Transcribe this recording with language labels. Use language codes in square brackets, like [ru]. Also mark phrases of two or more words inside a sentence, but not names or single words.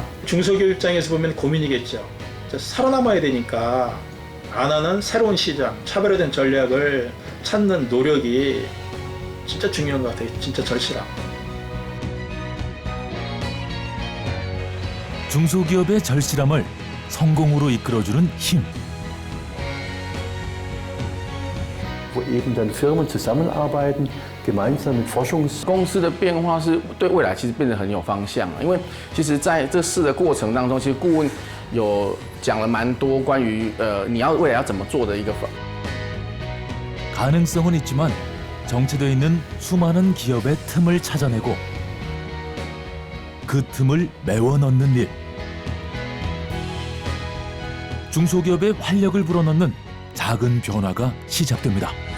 [ko] 중소기업 입장에서 보면 고민이겠죠. 살아남아야 되니까 안 하는 새로운 시장, 차별화된 전략을 찾는 노력이 진짜 중요한 것 같아요. 진짜 절실함. 중소기업의 절실함을 성공으로 이끌어주는 힘. [de] wo eben dann Firmen zusammenarbeiten, gemeinsam mit [zh] 公司的变化是对未来其实变得很有方向，因为其实在这试的过程当中，其实顾问有讲了蛮多关于你要未来要怎么做的一个 [ko] 가능성은 있지만 정체되어 있는 수많은 기업의 틈을 찾아내고 그 틈을 메워 넣는 일. 중소기업의 활력을 불어넣는 작은 변화가 시작됩니다.